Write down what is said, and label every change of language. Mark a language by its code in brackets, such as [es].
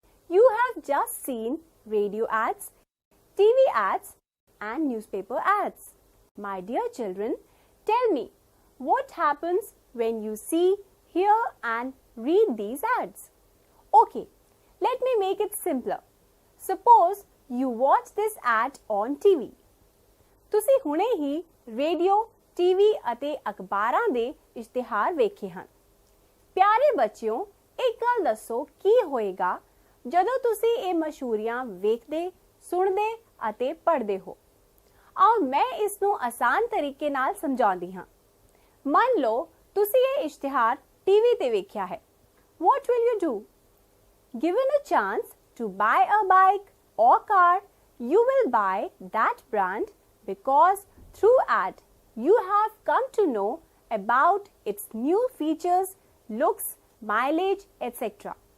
[en] You have just seen radio ads, TV ads and newspaper ads. My dear children, tell me, what happens when you see, hear and read these ads? Okay, let me make it simpler. Suppose you watch this ad on TV. [pa] ਤੁਸੀਂ ਹੁਣੇ ਹੀ radio, TV ਅਤੇ ਅਖਬਾਰਾਂ ਦੇ ਇਸ਼ਤਿਹਾਰ ਵੇਖੇ ਹਨ। ਪਿਆਰੇ ਬੱਚਿਓ, ਇੱਕ ਗੱਲ ਦੱਸੋ ਕੀ ਹੋਏਗਾ ਜਦੋਂ ਤੁਸੀਂ ਇਹ ਮਸ਼ਹੂਰੀਆਂ ਵੇਖਦੇ, ਸੁਣਦੇ ਅਤੇ ਪੜ੍ਹਦੇ ਹੋ। ਆਓ ਮੈਂ ਇਸ ਨੂੰ ਆਸਾਨ ਤਰੀਕੇ ਨਾਲ ਸਮਝਾਉਂਦੀ ਹਾਂ। ਮੰਨ ਲਓ ਤੁਸੀਂ ਇਹ ਇਸ਼ਤਿਹਾਰ ਟੀਵੀ ਤੇ ਵੇਖਿਆ ਹੈ। [en] What will you do? Given a chance to buy a bike or car, you will buy that brand because through ad you have come to know about its new features, looks, mileage, etc.